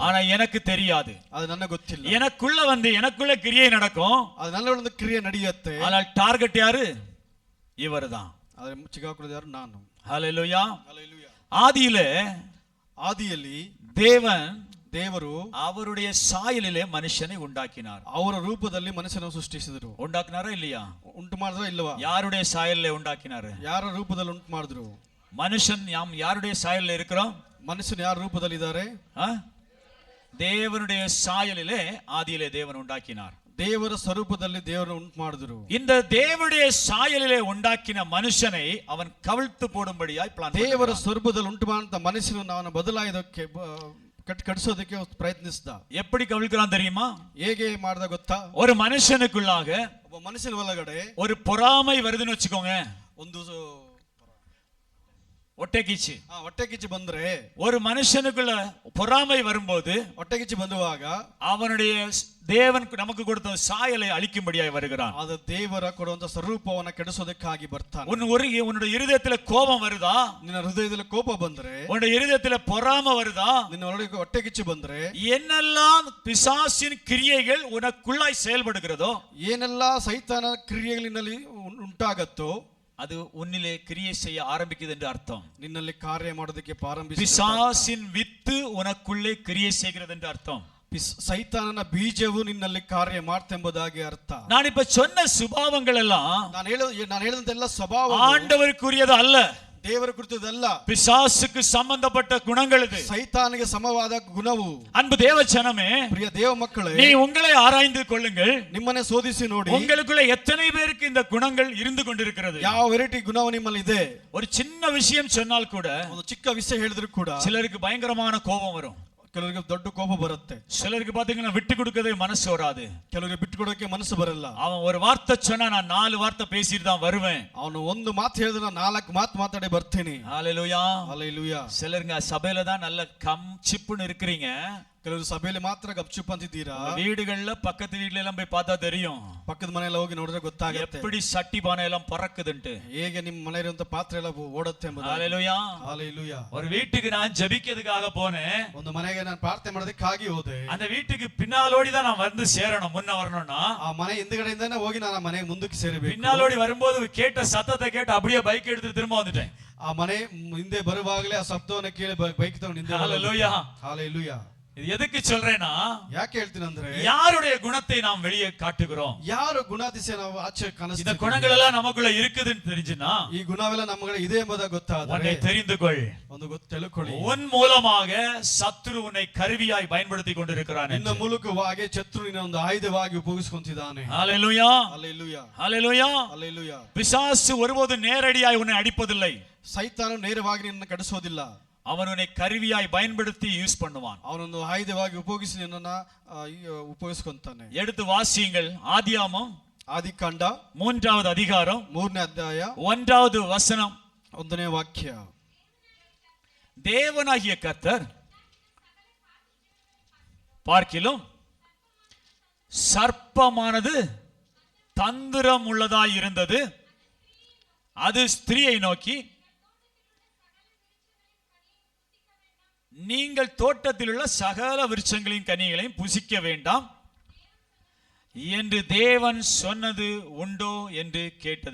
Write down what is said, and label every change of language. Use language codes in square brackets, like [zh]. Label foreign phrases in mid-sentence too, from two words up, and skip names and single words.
[ta] ஆனா எனக்கு தெரியாது. [kn] ಅದು ನನಗೆ ಗೊತ್ತಿಲ್ಲ. [ta] எனக்குள்ள கிரியை நடக்கும். [kn] ಅದು ನನ್ನೊಳಗೆ ಕ್ರಿಯೆ ನಡೆಯುತ್ತೆ. [ta] ஆனால் டார்கெட் யாரு? இவர்தான். [kn] ಆದರೆ ಚಿಗಾಕೊಳ್ಳೋದು ಯಾರು? ನಾನು. [ta] ஹalleluya. ஹalleluya. [kn] ಆದಿಯಲ್ಲಿ ದೇವರು [ta] அவருடைய சாயலிலே மனுஷனை உண்டாக்கினார். [kn] ಅವರ ರೂಪದಲ್ಲಿ ಮನುಷ್ಯನನ್ನು ಸೃಷ್ಟಿಸಿದರು. [ta] உண்டாக்கினாரா இல்லையா? [kn] ಉಂಟು ಮಾಡಿದ್ರಾ ಇಲ್ಲವಾ? [ta] யாருடைய சாயலிலே உண்டாக்கினார்? [kn] ಯಾರ ರೂಪದಲ್ಲಿ ಉಂಟು ಮಾಡಿದ್ರು? [ta] மனுஷன் யாருடைய சாயலில் இருக்கிறோம்? [kn] ಮನುಷ್ಯನು ಯಾರ ರೂಪದಲ್ಲಿ ಇದ್ದಾರೆ? [ta] தேவனுடைய சாயலிலே ஆதியிலே தேவன் உண்டாக்கினார். [kn] ದೇವರ ಸ್ವರೂಪದಲ್ಲಿ ದೇವರು ಉಂಟು ಮಾಡಿದ್ರು. [ta] இந்த தேவனுடைய சாயலிலே உண்டாக்கின மனுஷனை அவன் கவிழ்த்து போடும்படியாய் பிளான். [kn] ದೇವರ ಸ್ವರೂಪದಲ್ಲಿ ಉಂಟು ಮಾಡಿದ ಮನುಷ್ಯನನ್ನು ಅವನ ಬದಲಾಯಿಸೋದಕ್ಕೆ ಕಟ್ಟಿಸೋದಕ್ಕೆ ಪ್ರಯತ್ನಿಸಿದ. [ta] எப்படி கவிழ்க்கிறான் தெரியுமா? [kn] ಹೇಗೆ ಮಾಡ್ದ ಗೊತ್ತಾ? [ta] ஒரு மனுஷனுக்குள்ளாக, [kn] ಒಬ್ಬ ಮನುಷ್ಯನ ಒಳಗಡೆ [ta] ஒரு பொறாமை வருதுன்னு வச்சுக்கோங்க. [kn] ಒಂದು ಹೊಟ್ಟೆಕಿಚ್ಚು ಬಂದ್ರೆ, [ta] ஒரு மனுஷனுக்குள்ள பொறாமை வரும்போது, [kn] ಹೊಟ್ಟೆಕಿಚ್ಚು ಬಂದುವಾಗ [ta] அவனுடைய தேவன் நமக்கு கொடுத்த சாயலை அழிக்கும்படியாய் வருகிறான். [kn] ಅದು ದೇವರ ಕೊಡುವಂತ ಸ್ವರೂಪವನ್ನ ಕೆಡಿಸೋದಕ್ಕಾಗಿ ಬರ್ತಾನೆ. [ta] உன்னுடைய இருதயத்துல கோபம் வருதா? [kn] ನಿನ್ನ ಹೃದಯದಲ್ಲಿ ಕೋಪ ಬಂದ್ರೆ, [ta] உன்னுடைய இருதயத்துல பொறாமை வருதா? [kn] ನಿನ್ನ ಒಳಗೆ ಹೊಟ್ಟೆಕಿಚ್ಚು ಬಂದ್ರೆ, [ta] என்னெல்லாம் பிசாசின் கிரியைகள் உனக்குள்ளாய் செயல்படுகிறதோ, [kn] ಏನೆಲ್ಲಾ ಸೈತಾನ ಕ್ರಿಯೆಗಳಿನಲ್ಲಿ ಉಂಟಾಗತ್ತೋ, [ta] அது உன்னிலே கிரியை செய்ய ஆரம்பிக்குது என்று அர்த்தம். [kn] ನಿನ್ನಲ್ಲಿ ಕಾರ್ಯ ಮಾಡೋದಕ್ಕೆ ಪ್ರಾರಂಭಿಸಿದ [ta] பிசாசின் வித்து உனக்குள்ளே கிரியை செய்கிறது என்று அர்த்தம். [kn] ಸೈತಾನನ ಬೀಜವು ನಿನ್ನಲ್ಲಿ ಕಾರ್ಯ ಮಾಡ್ತೆಂಬುದಾಗಿ ಅರ್ಥ. [ta] நான் இப்ப சொன்ன சுபாவங்கள் எல்லாம் [kn] ನಾನು ಹೇಳಿದಂತೆಲ್ಲ ಸ್ವಭಾವ [ta] ஆண்டவருக்குரியது அல்ல. [kn] ದೇವರ ಕುರಿತದಲ್ಲ. [ta] பிசாசுக்கு சம்பந்தப்பட்ட குணங்கள் இது. [kn] ಸೈತಾನಿಗೆ ಸಮವಾದ ಗುಣವು. [ta] அன்பு தேவ ஜனமே, [kn] ಪ್ರಿಯ ದೇವ ಮಕ್ಕಳೇ, [ta] நீ உங்களை ஆராய்ந்து கொள்ளுங்கள். [kn] ನಿಮ್ಮನ್ನೇ ಶೋಧಿಸಿ ನೋಡಿ. [ta] உங்களுக்குள்ள எத்தனை பேருக்கு இந்த குணங்கள் இருந்து கொண்டிருக்கிறது? [kn] ಯಾವ ವೆರೈಟಿ ಗುಣವು ನಿಮ್ಮಲ್ಲಿ ಇದೆ? [ta] ஒரு சின்ன விஷயம் சொன்னால் கூட, [kn] ಒಂದು ಚಿಕ್ಕ ವಿಷಯ ಹೇಳಿದ್ರು ಕೂಡ [ta] சிலருக்கு பயங்கரமான கோபம் வரும். [kn] ಕೆಲವರಿಗೆ ದೊಡ್ಡ ಕೋಪ ಬರುತ್ತೆ. [ta] சிலருக்கு பாத்தீங்கன்னா விட்டு கொடுக்கவே மனசு வராது. [kn] ಕೆಲವರಿಗೆ ಬಿಟ್ಟು ಕೊಡೋಕೆ ಮನಸ್ಸು ಬರಲ್ಲ. [ta] அவன் ஒரு வார்த்தை சொன்னா நான் 4 வார்த்தை பேசிட்டு தான் வருவேன். [kn] ಅವನು ಒಂದು ಮಾತು ಹೇಳಿದ್ರೆ ನಾನು 4 ಮಾತು ಮಾತಾಡಿ ಬರ್ತೀನಿ. [ta] ஹalleluya. ஹalleluya. சிலருங்க சபையில தான் நல்ல கம் சிப்புன்னு இருக்கிறீங்க. [kn] ಕೆಲವರು ಸಭೆಯಲ್ಲಿ ಮಾತ್ರ ಗಪ್ಚುಪ್ ಅಂತಿದ್ದೀರಾ. [ta] வீடுகள்ல பக்கத்து வீட்ல எல்லாம் போய் பார்த்தா தெரியும். [kn] ಪಕ್ಕದ ಮನೆಯಲ್ಲ ಹೋಗಿ ನೋಡಿದ್ರೆ ಗೊತ್ತಾಗುತ್ತೆ [ta] எப்படி சட்டி பானை எல்லாம் பறக்குதுன்னு. [kn] ಹೇಗೆ ನಿಮ್ಮ ಮನೆ ಇರುವಂತ ಪಾತ್ರೆ ಎಲ್ಲ ಓಡುತ್ತೆ ಎಂಬುದು. [ta] ஹalleluya. ஹalleluya. ஒரு வீட்டுக்கு நான் ஜெபிக்கிறதுக்காக போனேன். [kn] ಒಂದು ಮನೆಗೆ ನಾನು ಪ್ರಾರ್ಥನೆ ಮಾಡೋದಕ್ಕಾಗಿ ಹೋದೆ. [ta] அந்த வீட்டுக்கு பின்னாலோடி தான் நான் வந்து சேரணும். முன்ன வரணும்னா [kn] ಆ ಮನೆ ಹಿಂದುಗಡೆಯಿಂದನೇ ಹೋಗಿ ನಾನು ಆ ಮನೆಗೆ ಮುಂದಕ್ಕೆ ಸೇರಬೇಕು. [ta] பின்னாலோடி வரும்போது கேட்ட சத்தத்தை கேட்டு அப்படியே பைக் எடுத்து திரும்ப வந்துட்டேன். [kn] ಆ ಮನೆ ಹಿಂದೆ ಬರುವಾಗಲೇ ಆ ಶಬ್ದವನ್ನು ಕೇಳಿ ಬೈಕ್ ತಗೊಂಡು ಹಿಂದೆ. [ta] ஹalleluya. ஹalleluya. இது எதுக்கு சொல்றேன்னா, [kn] ಯಾಕೆ ಹೇಳ್ತೀನಿ ಅಂದ್ರೆ, [ta] யாருடைய குணத்தை நாம் வெளியே காட்டுகிறோம். [kn] ಯಾರು ಗುಣಾತಿಶಯ ನಾವು ಆಚೆ ಕಾಣಿಸ್ತೀವಿ. [ta] இந்த குணங்கள் எல்லாம் நமக்குள்ள இருக்குதுன்னு தெரிஞ்சுனா, [kn] ಈ ಗುಣವೆಲ್ಲ ನಮ್ಮಗಳ ಇದೆ ಎಂಬುದಾಗಿ ಗೊತ್ತಾದರೆ [ta] உன்னை தெரிந்துகொள். [kn] ಒಂದು ತಿಳ್ಕೊಳ್ಳಿ. [ta] உன் மூலமாக சத்துரு உன்னை கருவியாய் பயன்படுத்தி கொண்டிருக்கிறான். [kn] ನಿನ್ನ ಮೂಲಕವಾಗಿ ಶತ್ರುವಿನ ಒಂದು ಆಯುಧವಾಗಿ ಉಪಯೋಗಿಸಿಕೊಂಡಿದ್ದಾನೆ. [ta] ஹalleluya. ஹalleluya. ஹalleluya. ஹalleluya. பிசாசு ஒருபோதும் நேரடியாய் உன்னை அடிப்பதில்லை. [kn] ಸೈತಾನ ನೇರವಾಗಿ ನಿನ್ನನ್ನು ಕಡಿಸೋದಿಲ್ಲ. [ta] அவன் உன்னை கருவியாய் பயன்படுத்தி யூஸ் பண்ணுவான். [kn] ಅವನೊಂದು ಆಯುಧವಾಗಿ ಉಪಯೋಗಿಸಿ ನಿನ್ನನ್ನು ಉಪಯೋಗಿಸಿಕೊಂತಾನೆ. [ta] எடுத்து வாசியுங்கள். ஆதியாகமம் [kn] ಆದಿಕಾಂಡ [ta] 3வது அதிகாரம் [kn] 3ನೇ ಅಧ್ಯಾಯ [ta] 1வது வசனம் [kn] 1ನೇ ವಾಕ್ಯ. [ta] தேவனாகிய கர்த்தர் பார்க்கிலும் சர்ப்பமானது தந்திரம் உள்ளதாய் இருந்தது. அது ஸ்திரீயை நோக்கி, நீங்கள் தோட்டத்தில் உள்ள சகல விருட்சங்களின் கனிகளையும் புசிக்க வேண்டாம் என்று தேவன் சொன்னது உண்டோ என்று கேட்டது.